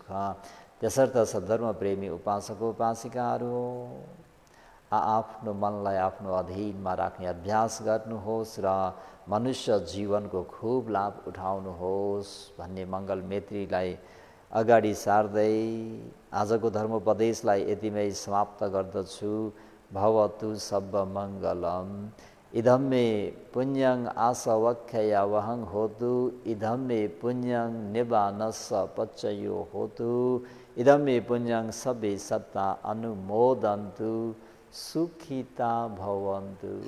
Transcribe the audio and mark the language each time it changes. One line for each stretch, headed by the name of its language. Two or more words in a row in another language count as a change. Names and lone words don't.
Nepali: त्यसर्थ सद्धर्म प्रेमी उपासक उपासिकाहरू आफ्नो मनलाई आफ्नो अधीनमा राख्ने अभ्यास गर्नुहोस् र मनुष्य जीवनको खूब लाभ उठाउनुहोस् भन्ने मङ्गल मैत्रीलाई अगाडि सार्दै आजको धर्मोपदेशलाई यतिमै समाप्त गर्दछु।
Pali: भवतु सब मङ्गलम। इदं मे पुण्यं आसवख्ययावहं होतु, इदं मे पुण्यं निबानस्स पच्चयो होतु, इदं मे पुण्यं सबे सत्ता अनुमोदन्तु, सुखिता भवन्तु।